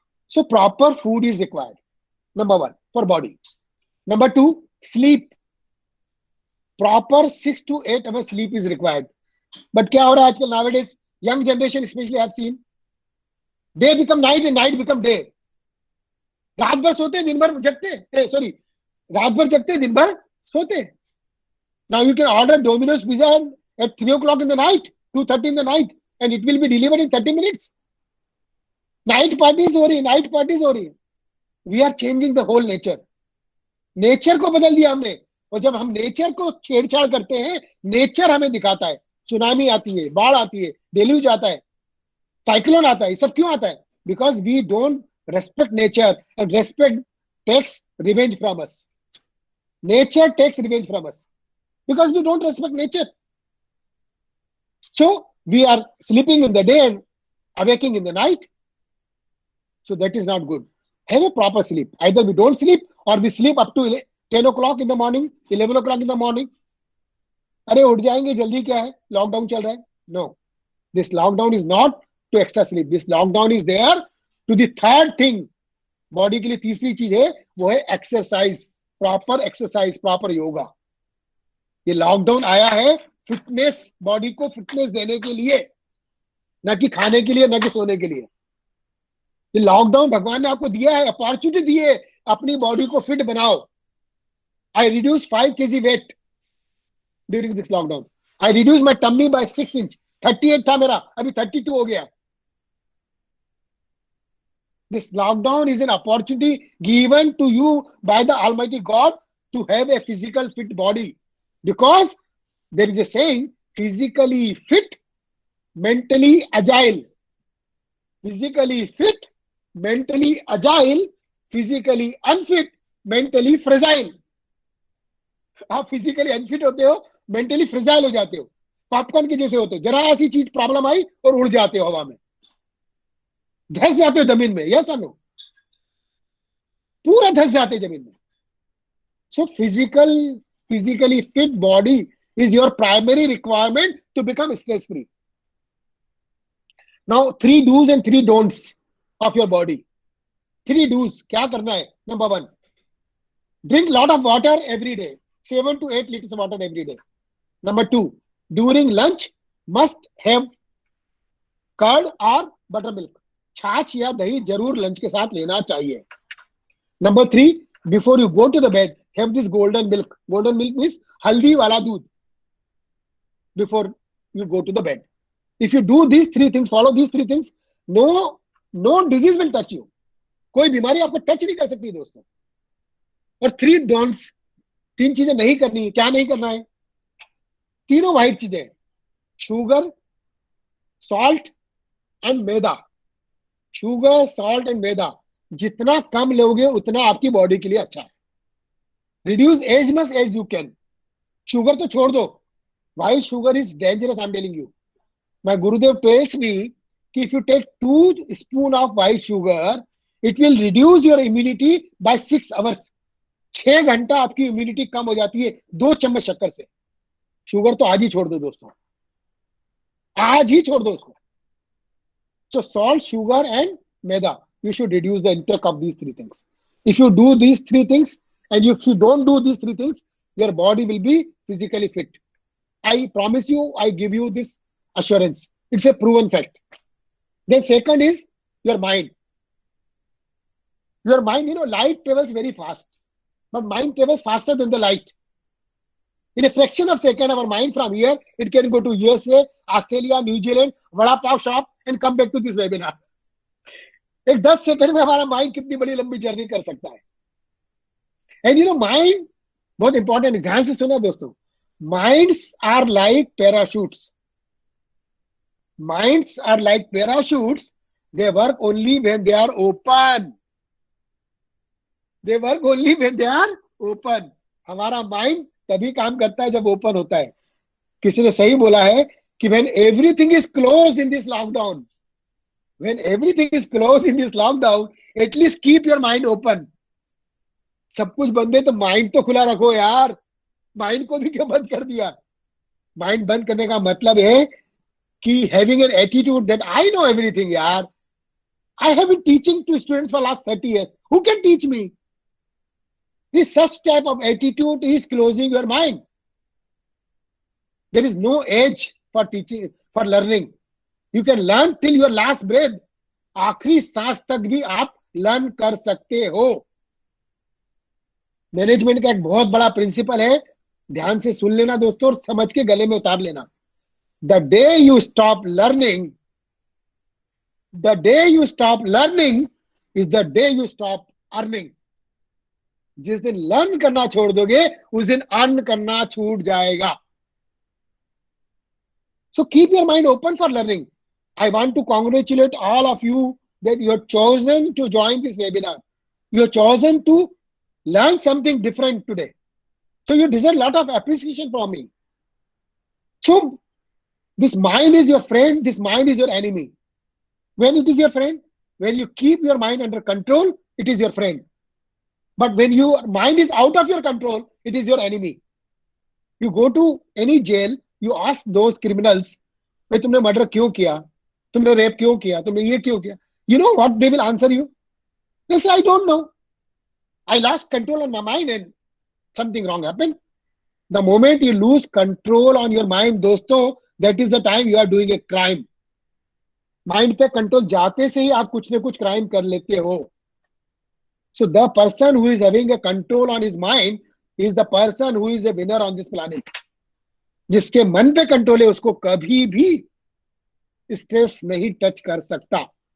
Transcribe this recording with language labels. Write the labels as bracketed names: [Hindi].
[English] So proper food is required. Number 1 for body. Number 2, sleep. Proper 6 to 8 hours sleep is required. [Hindi] But क्या हो रहा है आजकल nowadays? [English] Young generation especially I have seen. Day become night and night become day. [Hindi] रात भर सोते दिन भर जगते. Sorry, रात भर जगते दिन भर सोते. [English] Now you can order Domino's pizza at 3 o'clock in the night, 2:30 in the night, and it will be delivered in 30 minutes. [Hindi] Night parties हो रही. [English] we are changing the whole nature [Hindi] को बदल दिया हमने. और जब हम नेचर को छेड़छाड़ करते हैं, नेचर हमें दिखाता है. सुनामी आती है, बाढ़ आती है, डेल्यूज आता है, साइक्लोन आता है. सब क्यों आता है? [English] Because we don't respect nature and respect takes revenge from us. Nature takes revenge from us because we don't respect nature. So we are sleeping in the day and awaking in the night. So that is not good. Have a proper sleep. Either we don't sleep or we sleep up to 10 o'clock in the morning, 11 o'clock in the morning. [Hindi] अरे उठ जाएंगे जल्दी, क्या है? Lockdown चल रहा है. No. [English] This lockdown is not to extra sleep. This lockdown is there to the third thing. [Hindi] Body के लिए तीसरी चीज है, वो है exercise. Proper exercise, proper yoga. ये लॉकडाउन आया है फिटनेस, बॉडी को फिटनेस देने के लिए, ना कि खाने के लिए, ना कि सोने के लिए. ये लॉकडाउन भगवान ने आपको दिया है, अपॉर्चुनिटी दी है, अपनी बॉडी को फिट बनाओ. [English] I reduce 5 kg weight during this lockdown. I reduce my tummy by 6 inch. [Hindi] 38 था मेरा, अभी 32 हो गया. [English] This lockdown is an opportunity given to you by the almighty God to have a physical fit body. Because there is a saying, physically fit, mentally agile. Physically fit, mentally agile, physically unfit, mentally fragile. [Hindi] आप physically unfit होते हो, mentally fragile हो जाते हो, popcorn के जैसे होते हो. जरा ऐसी चीज प्रॉब्लम आई और उड़ जाते हो हवा में, धस जाते हो जमीन में. यस और नो? पूरा धस जाते जमीन में. [English] सो physically fit body is your primary requirement to become stress free. Now 3 do's and 3 don'ts of your body. [Hindi] 3 do's क्या करना है? [English] Number 1, drink lot of water every day. 7 to 8 liters of water every day. Number 2, during lunch must have curd or buttermilk. [Hindi] छाछ या दही जरूर lunch के साथ लेना चाहिए. [English] Number 3, before you go to the bed, have this golden milk. Golden milk means [Hindi] हल्दी वाला दूध [English] before you go to the bed. If you do these 3 things, follow these 3 things, no disease will touch you. [Hindi] कोई बीमारी आपको touch नहीं कर सकती दोस्तों. और 3 don'ts, 3 चीजें नहीं करनी. क्या नहीं करना है? तीनों वाइट चीजें, sugar, salt and maida. Sugar, salt and मैदा जितना कम लोगे उतना आपकी बॉडी के लिए अच्छा है. [English] Reduce as much as you can. [Hindi] Sugar तो छोड़ दो. [English] White sugar is dangerous, I'm telling you. My Gurudev tells me if you take 2 spoons of white sugar, it will reduce your immunity by 6 hours. [Hindi] 6 घंटा आपकी immunity कम हो जाती है 2 चम्मच शक्कर से. शुगर तो आज ही छोड़ दो दोस्तों, आज ही छोड़ दो उसको. [English] So salt, sugar, and maida. You should reduce the intake of these three things. If you do these three things, and if you don't do these three things, your body will be physically fit. I promise you, I give you this assurance. It's a proven fact. Then second is your mind. Your mind, light travels very fast, but mind travels faster than the light. In a fraction of a second, our mind from here, it can go to USA, Australia, New Zealand, vada pav shop, and come back to this webinar. [Hindi] एक 10 second में हमारा mind कितनी बड़ी लंबी journey कर सकता है. And mind बहुत इंपॉर्टेंट है, ध्यान से सुना दोस्तों. [English] Minds are like parachutes. Minds are like parachutes. They work only when they are open. They work only when they are open. [Hindi] हमारा माइंड तभी काम करता है जब ओपन होता है. किसी ने सही बोला है कि [English] when everything is closed in this lockdown, when everything is closed in this lockdown, at least keep your mind open. [Hindi] सब कुछ बंद है तो माइंड तो खुला रखो यार. माइंड को भी क्यों बंद कर दिया? माइंड बंद करने का मतलब है कि [English] having an attitude that I know everything, [Hindi] yaar. [English] I have been teaching to students for last 30 years. Who can teach me? This such type of attitude is closing your mind. There is no age for teaching, for learning. You can learn till your last breath. [Hindi] आखिरी सांस तक भी आप learn कर सकते हो. Management का एक बहुत बड़ा प्रिंसिपल है, ध्यान से सुन लेना दोस्तों और समझ के गले में उतार लेना. [English] The day you stop learning, the day you stop learning is the day you stop earning. [Hindi] जिस दिन लर्न करना छोड़ दोगे उस दिन अर्न करना छूट जाएगा. [English] So keep your mind open for learning. I want to congratulate all of you that you have chosen to join this webinar. You have chosen to learn something different today. So you deserve a lot of appreciation from me. So this mind is your friend, this mind is your enemy. When it is your friend, when you keep your mind under control, it is your friend. But when your mind is out of your control, it is your enemy. You go to any jail, you ask those criminals, [Hindi] भाई तुमने murder क्यों किया, तुमने rape क्यों किया, तुमने ये क्यों किया? [English] You know what they will answer you? They say, I don't know. I lost control on my mind and something wrong happened. The moment you lose control on your mind, दोस्तों, that is the time you are doing a crime. [Hindi] Mind पे control जाते से ही आप कुछ न कुछ crime कर लेते हो. [English] So the person who is having a control on his mind is the person who is a winner on this planet. [Hindi] जिसके मन पे कंट्रोल है उसको कभी भी स्ट्रेस नहीं टच कर सकता.